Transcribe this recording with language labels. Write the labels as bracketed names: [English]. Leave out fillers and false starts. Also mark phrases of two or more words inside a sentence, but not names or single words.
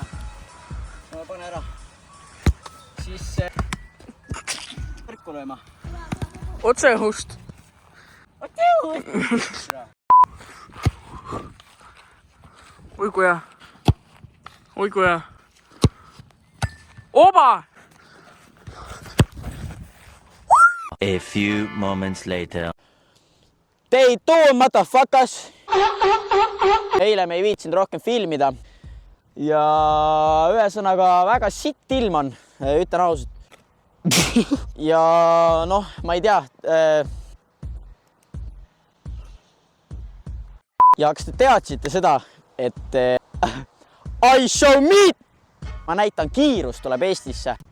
[Estonian] Ma pane ära. Siis võrku lööma. Otse õhust. Oi kui hea. Oba! [English] A few moments later. They do, motherfuckers! [Estonian] Eile me ei viitsinud rohkem filmida. Ja ühesõnaga väga sitt ilm on, ütlen ausalt. Ja noh, ma ei tea. Ja kas te teadsite seda, et [English] I show meat! [Estonian] Ma näitan, kiirus tuleb Eestisse.